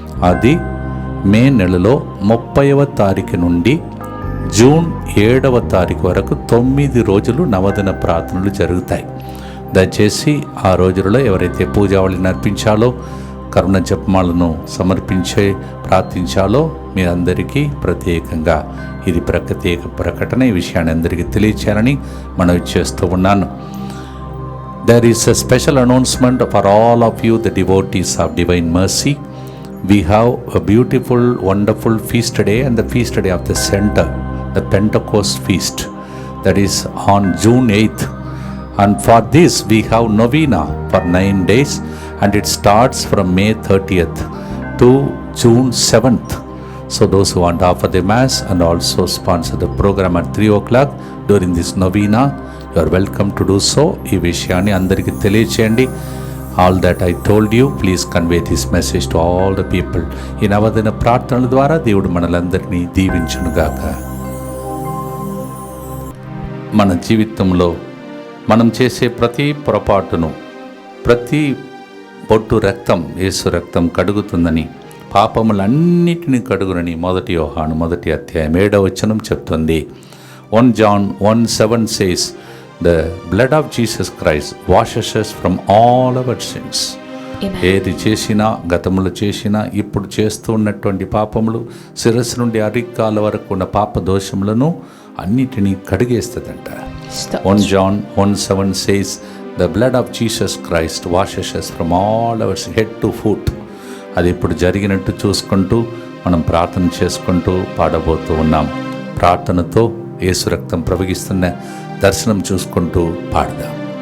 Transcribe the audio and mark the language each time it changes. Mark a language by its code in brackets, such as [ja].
[te] అది మే నెలలో 30వ తారీఖు నుండి జూన్ 7వ తారీఖు వరకు 9 రోజులు నవదిన ప్రార్థనలు జరుగుతాయి. దయచేసి ఆ రోజులలో ఎవరైతే పూజావళిని అర్పించాలో, కరుణ జపమాలను సమర్పించే ప్రార్థించాలో మీ అందరికీ ప్రత్యేకంగా ఇది ప్రత్యేక ప్రకటన. ఈ విషయాన్ని అందరికీ తెలియచేయాలని మనవి చేస్తూ ఉన్నాను. [en] There is a special announcement for all of you, the devotees of Divine Mercy. We have a beautiful, wonderful feast day and the feast day of the center, the Pentecost feast, that is on June 8th. And for this we have novena for 9 days, and it starts from May 30th to June 7th. So those who want to offer the mass and also sponsor the program at 3 o'clock during this novena, you are welcome to do so. [te] ఈ విషయాన్ని అందరికీ తెలియచేయండి. [en] All that I told you, please convey this message to all the people. [te] ఈ నవదిన ప్రార్థనల ద్వారా దేవుడు మనలందరినీ దీవించునుగాక. మన జీవితంలో మనం చేసే ప్రతి పొరపాటును, ప్రతి బొట్టు రక్తం, యేసు రక్తం కడుగుతుందని, పాపములన్నిటిని కడుగునని 1 యోహాను 1వ అధ్యాయం 7వ వచనం చెప్తుంది. [en] 1 John 1:7 says, the blood of Jesus Christ washes us from all our sins. [te] ఏది చేసినా, గతములు చేసినా, ఇప్పుడు చేస్తూ ఉన్నటువంటి పాపములు, శిరస్సు నుండి అరికాల వరకు ఉన్న పాప దోషములను అన్నిటినీ కడిగేస్తుందంట. [en] 1 John 1:7 says, the blood of Jesus Christ washes us from all our head to foot. [te] అది ఇప్పుడు జరిగినట్టు చూసుకుంటూ మనం ప్రార్థన చేసుకుంటూ పాడబోతూ ఉన్నాం. ప్రార్థనతో యేసు రక్తం ప్రవహిస్తున్న దర్శనం చూసుకుంటూ పాడదాం.